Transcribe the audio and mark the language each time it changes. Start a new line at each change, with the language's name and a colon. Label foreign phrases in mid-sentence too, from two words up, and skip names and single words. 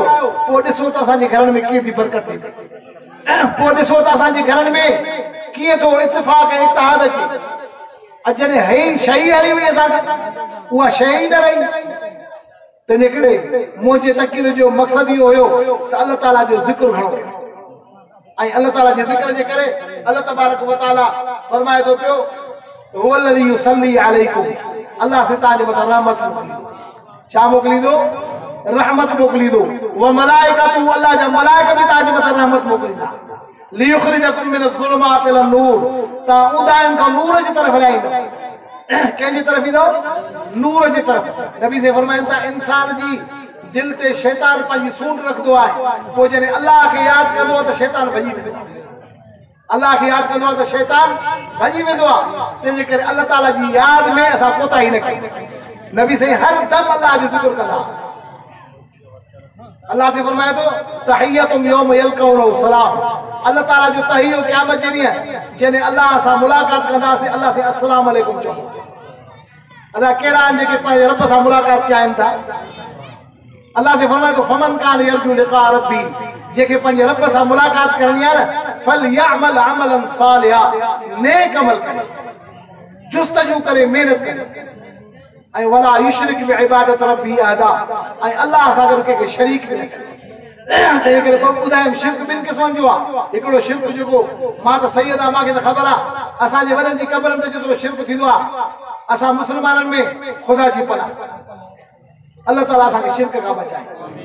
Sindhi: पोइ ॾिसो त असांजे घरनि में कीअं थी बरकत थी, पोइ ॾिसो त असांजे घरनि में कीअं थो इत्तिफ़ाक़ ऐं इत्तिहाद अचे। अॼु हे शइ हली हुई असांखे, उहा शइ ई न रही। तंहिंजे करे मुंहिंजे तक़रीर जो मक़सदु इहो हुयो त अल्लाह ताला जो ज़िक्र घणो, ऐं अल्लाह ताला जे ज़िक्र जे करे अल्लाह तबारक व तआला फरमाए थो पियो
Arabic: هو الذي يصلي عليكم,
Sindhi: अल्लाह से तव्हांजे मथां रहमत मोकिलींदो। छा मोकिलींदो? रहमत मोकिलींदो।
Arabic: وملائكته,
Sindhi: अल्लाह जा मलाइका बि तव्हांजे मथां रहमत मोकिलींदा।
Arabic: ليخرجكم من الظلمات إلى النور,
Sindhi: तव्हां उदाइन खां नूर जी तरफ़ हलाईंदो। कंहिंजी तरफ़ ईंदो? नूर जी तरफ़। नबी से फरमाइनि था इंसान जी दिल ते शैतान पंहिंजी सूंड रखंदो आहे, पोइ जॾहिं अल्लाह खे यादि कंदो आहे त शैतान भॼी वेंदो आहे। अल्लाह खे यादि कंदो आहे त शैतान भॼी वेंदो आहे। तंहिंजे करे अल्लाह ताला जी यादि में असां कोताही न कयूं। नबी साईं हर दम अल्लाह जो ज़िक्र कंदा। अल्लाह से फरमाए थो
Arabic: تحيتهم يوم يلقونه سلام,
Sindhi: अल्लाह ताला जो तहियो क़यामत जे ॾींहुं जॾहिं अल्लाह सां मुलाक़ात कंदासीं, अल्लाह से
Arabic: السلام عليكم
Sindhi: चओ। अदा कहिड़ा आहिनि जेके पंहिंजे रब सां मुलाक़ात चाहिनि था? अल्लाह से फरमाए थो
Arabic: فمن كان يرجو لقاء ربي,
Sindhi: जेके पंहिंजे रब सां मुलाक़ात करणी आहे न,
Arabic: فليعمل عملا صالحا,
Sindhi: नेक अमल करे, जुस्तजू करे, मेहनत करे, ऐं
Arabic: ولا يشرك بعبادة ربي أحدا,
Sindhi: ऐं अल्लाह सां गॾु कंहिंखे शरीक न करे। तंहिं करे पोइ ॿुधायमि शिरक ॿिनि क़िस्मनि जो आहे। हिकिड़ो शिरक जेको मां त सैयद आहे, मूंखे त ख़बर आहे, असांजे वॾनि जी क़बरनि ते जेतिरो शिरक थींदो आहे, असां मुस्लमाननि में ख़ुदा जी पनाह, अल्लाह ताला असांखे शिरक खां बचाए।